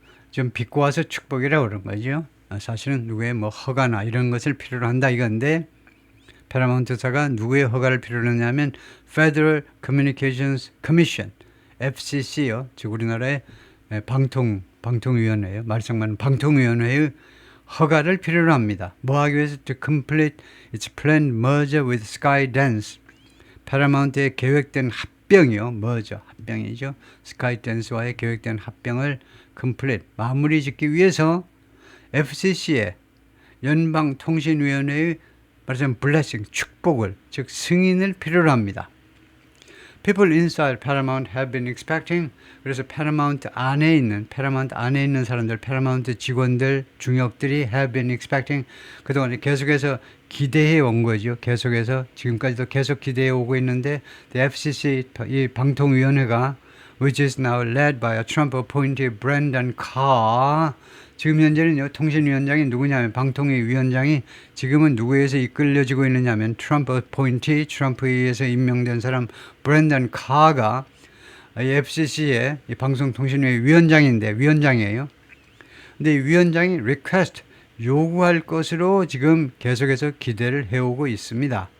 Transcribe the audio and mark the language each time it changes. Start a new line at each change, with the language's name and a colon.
Korean: 좀 빚고 와서 축복이라고 그런 거죠. 사실은 누구의 뭐 허가나 이런 것을 필요로 한다 이건데 파라마운트사가 누구의 허가를 필요로 하냐면 Federal Communications Commission, FCC요. 즉 우리나라의 방통위원회예요. 말상만 방통위원회의 허가를 필요로 합니다. 뭐 하기 위해서
English: to complete its planned merger with Skydance.
Korean: 파라마운트의 계획된 합병이요. 합병이죠. 스카이댄스와의 계획된 합병을 complete, 마무리 짓기 위해서 FCC의 연방통신위원회의 말하자면 blessing, 축복을, 즉 승인을 필요로 합니다.
English: People inside Paramount have been expecting.
Korean: 그래서 Paramount 안에 있는 사람들, Paramount 직원들, 중역들이
English: have been expecting.
Korean: 그동안 계속해서 기대해 온 거죠. 계속해서 지금까지도 계속 기대해 오고 있는데
English: the FCC
Korean: 이 방통위원회가
English: which is now led by a Trump appointee Brendan Carr.
Korean: 지금 현재는요, 통신위원장이 누구냐면, 방통위 위원장이 지금은 누구에 의해서 이끌려지고 있느냐면, 트럼프 appointee, 트럼프에 의해서 임명된 사람, 브랜던 카가 FCC의 방송통신위의 위원장이에요. 근데 이 위원장이 request, 요구할 것으로 지금 계속해서 기대를 해오고 있습니다.